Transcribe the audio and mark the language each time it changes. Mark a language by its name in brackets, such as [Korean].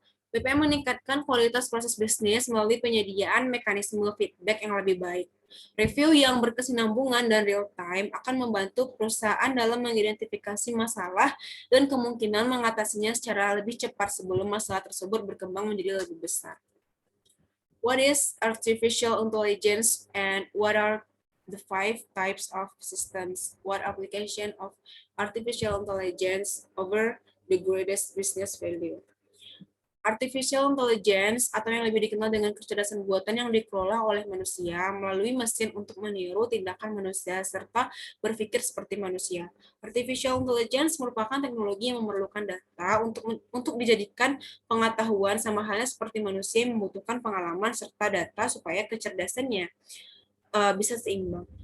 [Indonesian] BPM meningkatkan kualitas proses bisnis melalui penyediaan mekanisme feedback yang lebih baik. Review yang berkesinambungan dan real-time akan membantu perusahaan dalam mengidentifikasi masalah dan kemungkinan mengatasinya secara lebih cepat sebelum masalah tersebut berkembang menjadi lebih besar. [English] What is artificial intelligence and what are the 5 types of systems? What application of artificial intelligence over the greatest business value? [Indonesian] Artificial intelligence atau yang lebih dikenal dengan kecerdasan buatan yang dikelola oleh manusia melalui mesin untuk meniru tindakan manusia serta berpikir seperti manusia. Artificial intelligence merupakan teknologi yang memerlukan data untuk dijadikan pengetahuan, sama halnya seperti manusia yang membutuhkan pengalaman serta data supaya kecerdasannya bisa seimbang.